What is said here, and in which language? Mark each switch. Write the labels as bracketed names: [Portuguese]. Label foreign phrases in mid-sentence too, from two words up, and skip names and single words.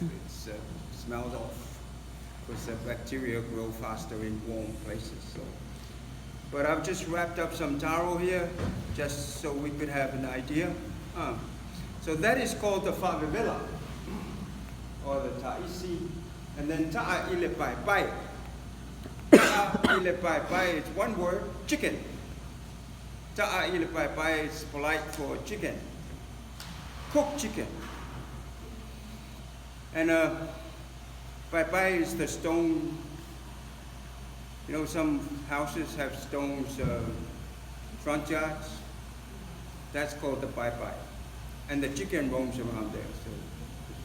[English] It's smells off because the bacteria grow faster in warm places. So. But I've just wrapped up some taro here, just so we could have an idea. So that is called the faaleava, or the ta'isi. And then [Samoan] ta'a ile pai pai. Ta'a ile pai pai, [English] it's one word, chicken. [Samoan] Ta'a ile pai pai [English] is polite for chicken. Cooked chicken. And pai pai is the stone. Some houses have stones, front yards. That's called the pai pai. And the chicken roams around there.